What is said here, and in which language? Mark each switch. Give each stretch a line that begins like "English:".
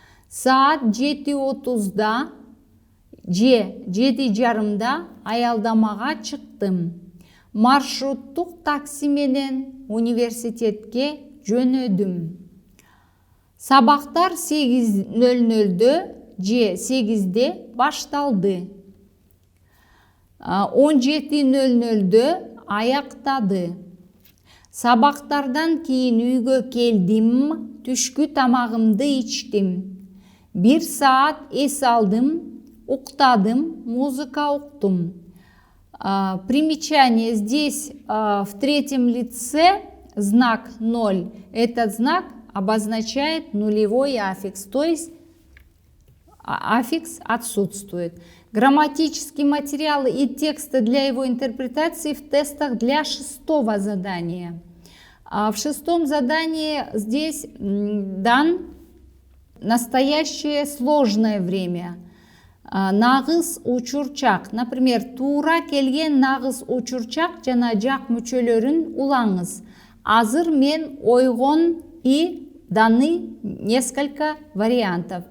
Kyrgyz: Saat 7:30'da 7:30'da аялдамага чыктым. Маршруттук такси менен университетке жөнөдүм. Сабактар 8:00'дө же 8'де башталды. 17:00'дө аяктады. Сабактардан кийин үйгө келдим, түшкү тамагымды ичтим. 1 saat эс алдым, уктадым, музыка уктум.
Russian: Примечание. Здесь в третьем лице знак 0. Этот знак обозначает нулевой аффикс, то есть аффикс отсутствует. Грамматические материалы и тексты для его интерпретации в тестах для 6-го задания. В 6-м задании здесь дан настоящее сложное время.
Kyrgyz: Нагыз учурчак. Например, туура келген нагыз учурчак жана жак мүчөлөрүн улаңыз. Азыр мен ойгон
Russian: и даны несколько вариантов.